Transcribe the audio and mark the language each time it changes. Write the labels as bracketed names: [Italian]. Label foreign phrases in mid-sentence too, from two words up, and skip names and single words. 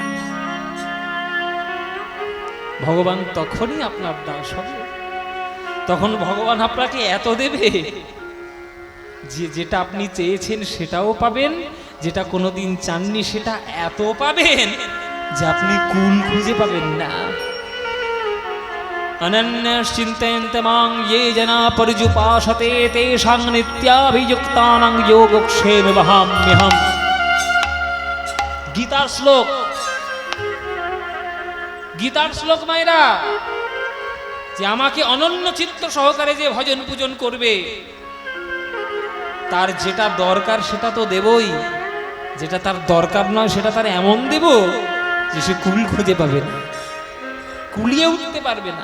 [Bangla] ভগবান তখনই আপনার দাস হবে, তখন ভগবান আপনাকে এত দেবে যে যেটা আপনি চেয়েছেন সেটাও পাবেন, যেটা কোনোদিন চাননি সেটা এত পাবেন যে আপনি কুল খুঁজে পাবেন না। [Sanskrit] অনন্যশ্চিন্তয়ন্তে মাং ये जना पर्युपासते तेषां नित्याभियुक्तानां योगक्षेम वहाम्यहम्। [Bangla] গীতার শ্লোক, গীতার শ্লোক মায়েরা, যে আমাকে অনন্য চিত্ত সহকারে যে ভজন পূজন করবে, তার যেটা দরকার সেটা তো দেবই, যেটা তার দরকার নয় সেটা তার এমন দেব যে সে কুল খুঁজে পাবে না, কুলিয়ে উঠতে পারবে না।